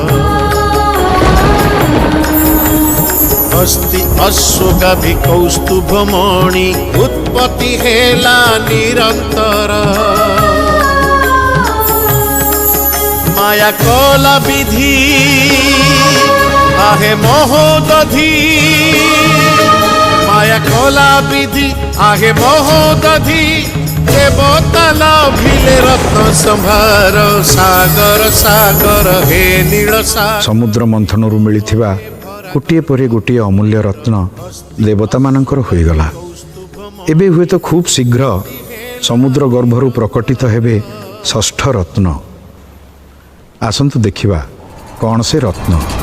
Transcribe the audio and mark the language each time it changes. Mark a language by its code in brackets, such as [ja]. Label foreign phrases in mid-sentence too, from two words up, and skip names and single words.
[or] ହସ୍ତି ଅଶ୍ୱଗାଭି କୌସ୍ତୁଭମଣି ଉତ୍ପତ୍ତି ହେଲା ନିରନ୍ତର। ମାୟା କଲା ବିଧି ଆହେ ମହୋଦଧି। ମାୟା କଲା ବିଧି ଆହେ ମହୋଦଧି। ଦେବତା ଲଭିଲେ ରତ୍ନ ସମ୍ଭାର ସାଗର ସାଗର ହେ ନୀଳ ସାଗର। ସମୁଦ୍ର ମନ୍ଥନରୁ ମିଳିଥିବା ଗୋଟିଏ ପରେ ଗୋଟିଏ ଅମୂଲ୍ୟ ରତ୍ନ ଦେବତାମାନଙ୍କର ହୋଇଗଲା। ଏବେ ହୁଏତ ଖୁବ୍ ଶୀଘ୍ର ସମୁଦ୍ର ଗର୍ଭରୁ ପ୍ରକଟିତ ହେବେ ଷଷ୍ଠ ରତ୍ନ। ଆସନ୍ତୁ ଦେଖିବା କ'ଣ ସେ ରତ୍ନ।